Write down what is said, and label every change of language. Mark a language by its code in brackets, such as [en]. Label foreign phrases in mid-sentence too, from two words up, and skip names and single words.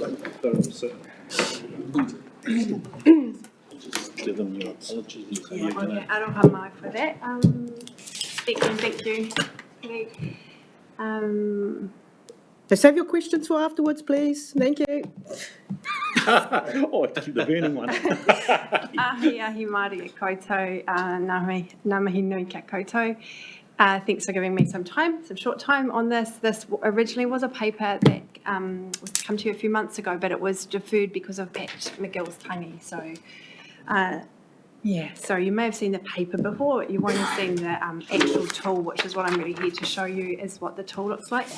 [en] Give them your apologies. Yeah, okay, I don't have mic for that. Thank you. Okay. So save your questions for afterwards, please. Thank you. Oh, I keep the burning one. [mi] Ahi Māori e koutou, ngā mihi nui kia koutou. [en] Thanks for giving me some short time on this. This originally was a paper that was come to you a few months ago, but it was deferred because of Pat McGill's tangi. So, so you may have seen the paper before, you won't have seen the actual tool, which is what I'm really here to show you is what the tool looks like.